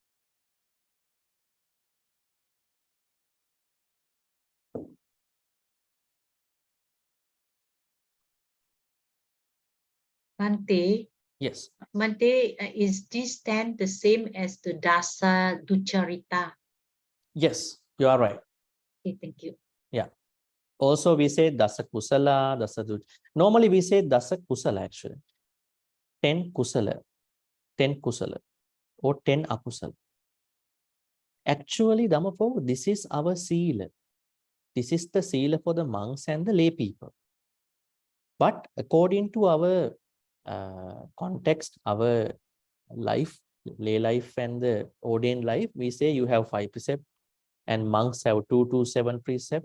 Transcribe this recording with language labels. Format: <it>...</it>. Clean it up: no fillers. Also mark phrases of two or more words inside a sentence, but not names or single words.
<en>Bhante, Yes. Bhante, is this then the same as the</en> <pi>Dasa Ducharita?</pi> <en>Yes, you are right. Okay, thank you. Yeah. Also, we say</en> <pi>Dasa Kusala, Dasa Duch.</pi> <en>Normally, we say</en> <pi>Dasa Kusala</pi> <en>actually. 10 Kusala, 10 Kusala, or 10 Akusala. Actually, Dhammapo, this is our seal. This is the seal for the monks and the lay people. But according to our context, our life, lay life and the ordained life, we say you have 5 precepts and monks have 2 to 7 precepts.</en>